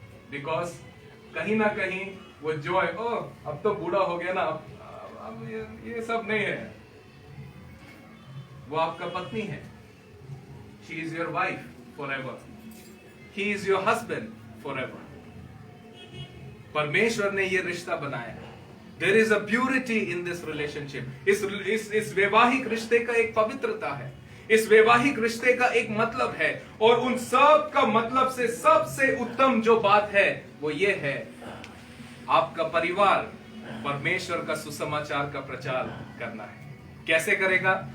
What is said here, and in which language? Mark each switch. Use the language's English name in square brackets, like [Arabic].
[Hindi] Because कहीं ना कहीं वो जॉय, अब तो बूढ़ा हो गया ना, अब ये सब नहीं है। वो आपका पत्नी है, [English] She is your wife forever, he is your husband forever. [Hindi] परमेश्वर ने ये रिश्ता बनाया है। [English] There is a purity in this relationship. [Hindi] इस वैवाहिक रिश्ते का एक पवित्रता है, इस वैवाहिक रिश्ते का एक मतलब है, और उन सब का मतलब से सबसे उत्तम जो बात है वो ये है, आपका परिवार परमेश्वर का सुसमाचार का प्रचार करना है। कैसे करेगा?